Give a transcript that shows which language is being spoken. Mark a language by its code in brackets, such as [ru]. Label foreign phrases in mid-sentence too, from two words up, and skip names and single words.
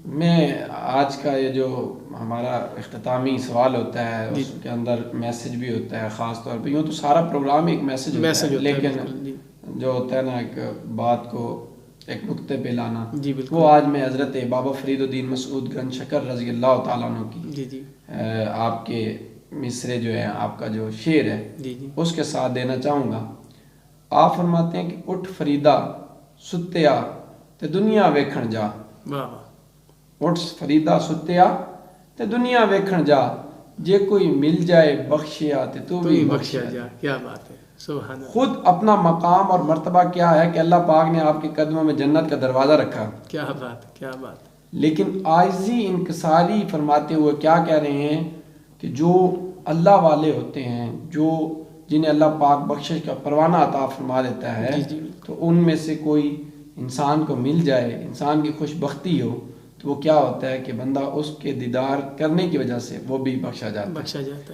[ur] میں آج کا یہ جو ہمارا اختتامی سوال ہوتا ہے اس کے اندر میسج بھی ہوتا ہے، خاص طور پہ یوں تو سارا پروگرام ایک میسج ہوتا ہے، لیکن جو ہوتا ہے نا ایک بات کو ایک نقطے پہ لانا، وہ آج میں حضرت بابا فرید الدین مسعود گنج شکر [ar] رضی اللہ تعالیٰ عنہ [ur] کی آپ کے مصرے جو ہیں، آپ کا جو شعر ہے اس کے ساتھ دینا چاہوں گا۔ آپ فرماتے ہیں کہ [pa] اٹھ فریدا ستیا تے دنیا ویکھن جا، اٹھ فریدا ستیا تے دنیا ویکھن جا، جے کوئی مل جائے بخشیا تے تو بھی بخشیا جا۔ [ur] کیا بات ہے، [ar] سبحان اللہ۔ [ur] خود اپنا مقام اور مرتبہ کیا ہے کہ اللہ پاک نے آپ کے قدموں میں جنت کا دروازہ رکھا، کیا بات، کیا بات۔ لیکن عاجزی انکساری فرماتے ہوئے کیا کہہ رہے ہیں کہ جو اللہ والے ہوتے ہیں، جو جنہیں اللہ پاک بخشش کا پروانہ عطا فرما دیتا ہے، تو ان میں سے کوئی انسان کو مل جائے، انسان کی خوش بختی ہو، تو وہ کیا ہوتا ہے کہ بندہ اس کے دیدار کرنے کی وجہ سے وہ بھی بخشا جاتا ہے۔